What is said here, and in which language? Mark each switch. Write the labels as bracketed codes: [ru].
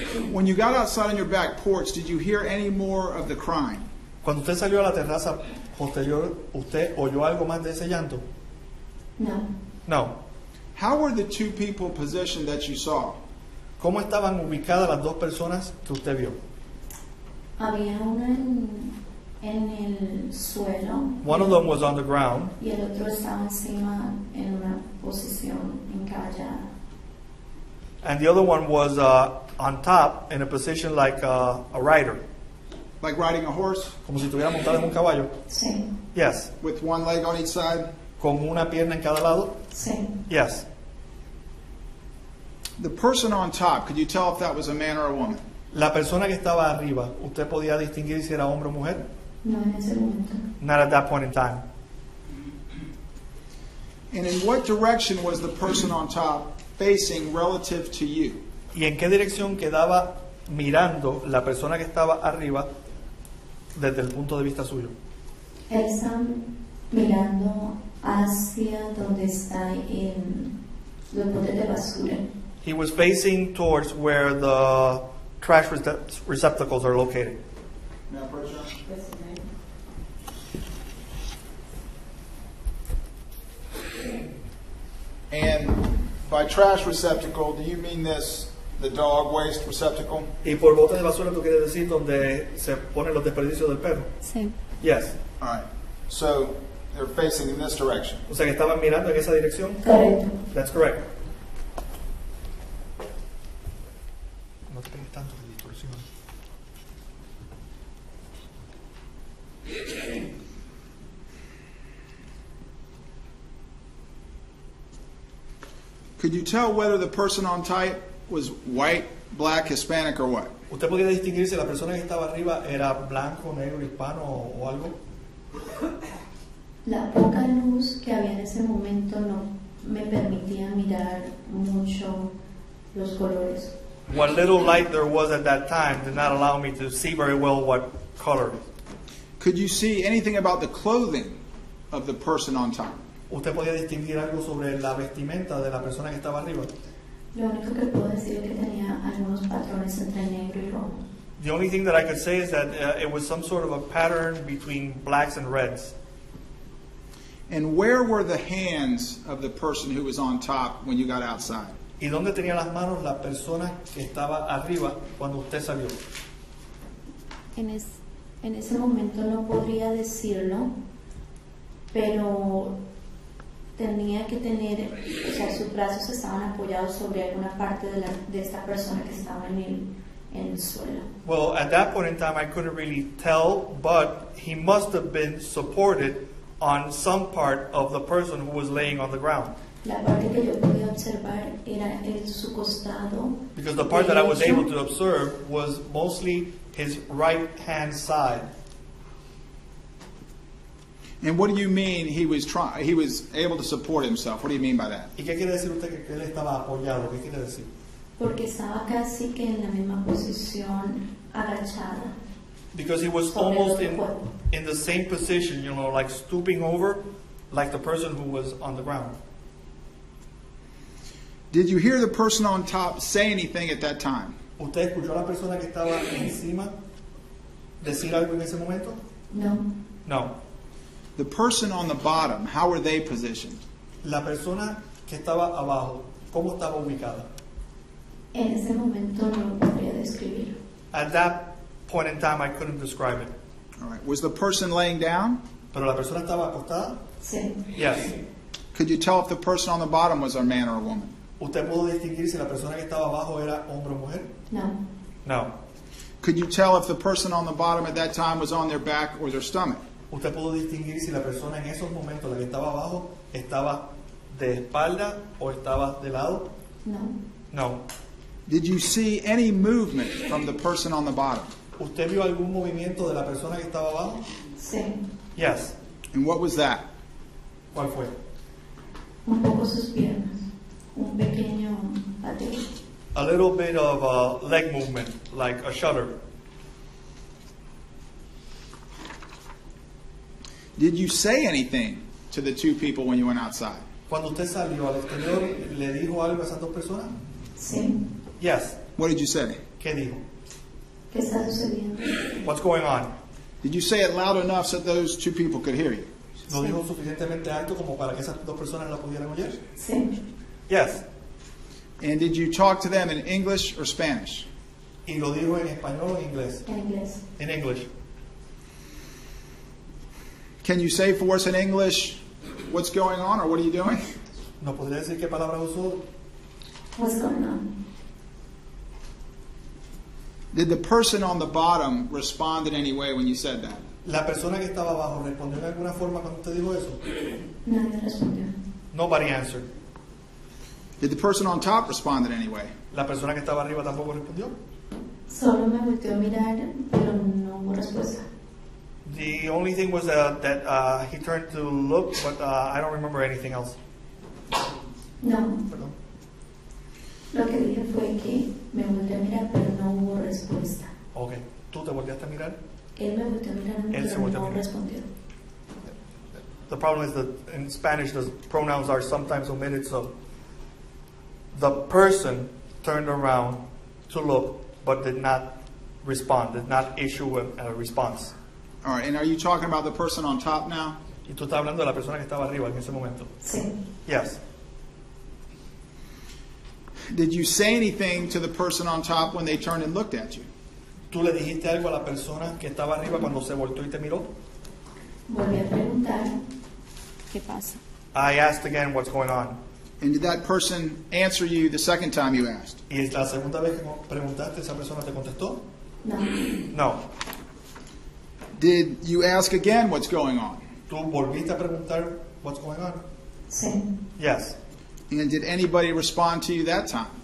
[en] When you got outside on your back porch, did you hear any more of the crying? [es] Cuando usted salió a la terraza posterior, ¿usted oyó algo más de ese llanto? No. [en] No. How were the two people positioned that you saw? [es] ¿Cómo estaban ubicadas las dos personas que usted vio? Había una en el suelo. [en] One of them was on the ground, [es] Y el otro estaba encima en una posición encaballada. [en] and the other one was on top in a position like a rider, Like riding a horse [es] como si estuviera montado en un caballo. Sí. [en] Yes. with one leg on each side? [es] Con una pierna en cada lado. Sí. [en] Yes. The person on top, could you tell if that was a man or a woman? [es] La persona que estaba arriba, ¿usted podía distinguir si era hombre o mujer? No en ese momento. [en] Not at that point in time. And in what direction was the person on top facing relative to you? [es] ¿Y en qué dirección quedaba mirando la persona que estaba arriba desde el punto de vista suyo? Él está mirando hacia donde está los botes de basura. [en] He was facing towards where the trash receptacles are located. May I approach you? And by trash receptacle, do you mean this, the dog waste receptacle? [es] Y por bote de basura, ¿tú quieres decir donde se ponen los desperdicios del perro? Sí. [en] Yes. All right. So they're facing in this direction. [es] O sea que estaban mirando en esa dirección. Correcto. [en] That's correct. [es] No te pegues tanto de distorsión. [en] Could you tell whether the person on top was white, black, Hispanic, or what? [es] ¿Usted podría distinguir si la persona que estaba arriba era blanco, negro, hispano o algo? La poca luz que había en ese momento no me permitía mirar mucho los colores. [en] What little light there was at that time did not allow me to see very well what color. Could you see anything about the clothing of the person on top? [es] ¿Usted podía distinguir algo sobre la vestimenta de la persona que estaba arriba? Lo único que puedo decir es que tenía algunos patrones entre negro y rojo. [en] The only thing that I could say is that it was some sort of a pattern between blacks and reds. And where were the hands of the person who was on top when you got outside? [es] ¿Y dónde tenía las manos la persona que estaba arriba cuando usted salió? En ese momento no podría decirlo, pero tenía que tener, o sea, sus brazos estaban apoyados sobre alguna parte de esta persona que estaba en el suelo. [en] Well, at that point in time, I couldn't really tell, but he must have been supported on some part of the person who was laying on the ground. [es] La parte que yo podía observar era su costado. [en] Because the part that I was [es] derecho. [en] able to observe was mostly his right hand side. And what do you mean he was able to support himself? What do you mean by that? [es] ¿Y qué quiere decir usted que él estaba apoyado? ¿Qué quiere decir? Porque estaba casi que en la misma posición, agachada. [en] Because he was almost in the same position, you know, like stooping over, like the person who was on the ground. Did you hear the person on top say anything at that time? [es] ¿Usted escuchó a la persona que estaba encima decir algo en ese momento? No, [en] No. The person on the bottom, how were they positioned? [es] La persona que estaba abajo, ¿cómo estaba ubicada? en ese momento no lo podría describir. [en] At that point in time, I couldn't describe it. All right. Was the person laying down? [es] Pero la persona estaba acostada? Sí. [en] Yes. Could you tell if the person on the bottom was a man or a woman? [es] ¿Usted pudo distinguir si la persona que estaba abajo era hombre o mujer? No, [en] No. Could you tell if the person on the bottom at that time was on their back or their stomach? [es] ¿Usted pudo distinguir si la persona en esos momentos, la que estaba abajo, estaba de espalda o estaba de lado? no, [en] No. Did you see any movement from the person on the bottom? [es] ¿Usted vio algún movimiento de la persona que estaba abajo? sí. [en] Yes. And what was that? [es] ¿Cuál fue? Un poco sus piernas, un pequeño pateo. [en] A little bit of leg movement, like a shudder. Did you say anything to the two people when you went outside? [es] Cuando usted salió al exterior, ¿le dijo algo a esas dos personas? Sí. [en] Yes. What did you say? [es] ¿Qué dijo? ¿Qué está sucediendo? [en] What's going on? Did you say it loud enough so those two people could hear you? [es] ¿Lo dijo suficientemente alto como para que esas dos personas la pudieran oír? Sí. [en] Yes. And did you talk to them in English or Spanish? [es] ¿Y lo dijo en español o en inglés? En inglés. [en] En English. Can you say for us in English what's going on or what are you doing? [es] ¿Nos podría decir qué palabra usó? [en] What's going on? Did the person on the bottom respond in any way when you said that? [es] ¿La persona que estaba abajo respondió de alguna forma cuando usted dijo eso? Nadie respondió. [en] Nobody answered. Did the person on top respond in any way? [es] ¿La persona que estaba arriba tampoco respondió? Solo me volteó a mirar, pero no hubo respuesta. [en] The only thing was that he turned to look, but I don't remember anything else. [es] No, Perdón. lo que dije fue que me volteó a mirar, pero no hubo respuesta. Ok. ¿Tú te volteaste a mirar? Él me volteó a mirar, Él se pero volteó a no mirar. respondió. [en] The problem is that in Spanish the pronouns are sometimes omitted, so the person turned around to look but did not respond, did not issue a response. All right, and are you talking about the person on top now? [es] Y tú estás hablando de la persona que estaba arriba en ese momento. Sí. [en] Yes. Did you say anything to the person on top when they turned and looked at you? [es] ¿Tú le dijiste algo a la persona que estaba arriba cuando se volteó y te miró? Volví a preguntar, ¿qué pasa? [en] I asked again what's going on. And did that person answer you the second time you asked? [es] ¿Y la segunda vez que preguntaste, esa persona te contestó? No, [en] No. Did you ask again what's going on? [es] ¿Tú volviste a preguntar [en] what's going on? [es] sí. [en] Yes. And did anybody respond to you that time?